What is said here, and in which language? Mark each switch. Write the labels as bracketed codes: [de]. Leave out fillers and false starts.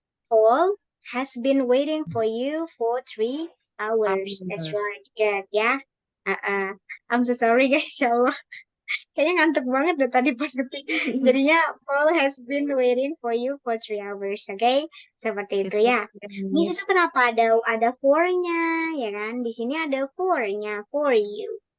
[en] Paul has been waiting for you for 3 hours. That's right, good ya. I'm so sorry, guys, [id] ya Allah. Kayaknya ngantuk banget deh tadi pas ketik. Jadinya [en] Paul has been waiting for you for 3 hours. [id] Oke, seperti itu ya. Miss, itu kenapa ada for-nya, ya kan? Di sini ada for-nya, for you.